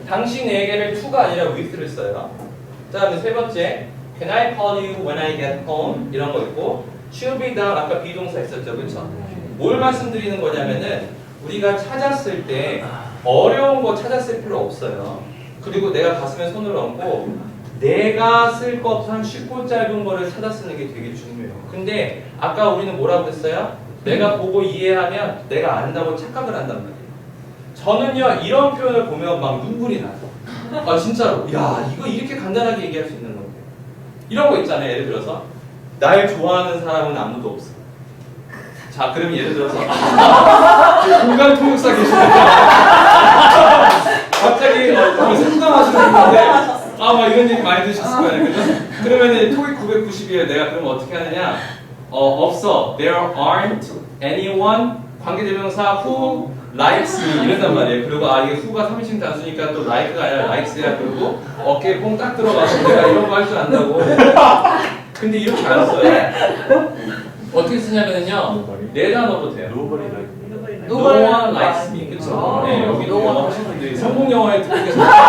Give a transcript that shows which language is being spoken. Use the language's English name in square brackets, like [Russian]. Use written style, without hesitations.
[Korean] 당신에게를 to가 아니라 with를 써요. 자, 그다음에 세 번째, [English] Can I call you when I get home? [Korean] 이런 거 있고, [English] should be down [Korean] 아까 비동사 있었죠, 그렇죠? 뭘 말씀드리는 거냐면은 우리가 찾았을 때 어려운 거 찾았을 필요 없어요. 그리고 내가 가슴에 손을 얹고 내가 쓸 법한 쉽고 짧은 거를 찾아 쓰는 게 되게 중요해요. 근데 아까 우리는 뭐라고 했어요? 내가 보고 이해하면 내가 안다고 착각을 한단 말이에요. 저는요 이런 표현을 보면 막 눈물이 나요. 아 진짜로 야 이거 이렇게 간단하게 얘기할 수 있는 건데 이런 거 있잖아요. 예를 들어서 날 좋아하는 사람은 아무도 없어. 자 그러면 예를 들어서 공간 통역사 계시는데 갑자기 상담하시는 분인데 막 이런 얘기 많이 드셨을 거예요. 그죠? 그러면 토익 990이에요. 내가 그럼 어떻게 하느냐? 없어. [English] There aren't anyone [Korean] 관계대명사 [English] who likes me [Korean] 이런단 말이에요. 그리고 이게 who가 3인칭 단수니까 또 like가 아니라 likes야. 그리고 어깨에 뽕 딱 들어가서 내가 이런 거 할 줄 안다고. 근데 이렇게 안 써요. 어떻게 쓰냐면요. 네 단어로 돼요. [English] No one likes me. [Korean] 그쵸? 네, 여기 영어 하시는 분들이 성공 영어에 듣고 계세요.